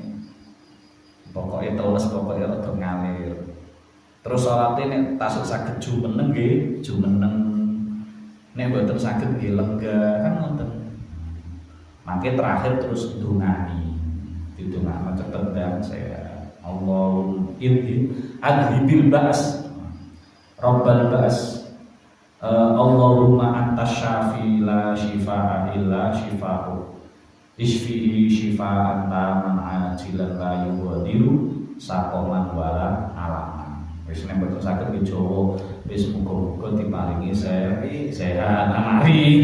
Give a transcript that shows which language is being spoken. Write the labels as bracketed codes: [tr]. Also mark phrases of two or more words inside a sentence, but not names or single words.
[jv] Pokoke teles pokoke rada ngalir. Terus salate nek tasuk saged jumeneng nggih jumeneng. Nek mboten saged nggih lega kan ngoten. Mangke terakhir terus ndongani. Didongakno cepet keadaan sehat. [ar] اللهم أذهب البأس رب البأس. اللهم أنت الشافي لا شفاء إلا شفاء اشفه شفاء تاما عاجلا لا يغادر سقما ولا ألما. [jv] Wis nek mboten saged nggih Jawa wis muga-muga diparingi sehat amari.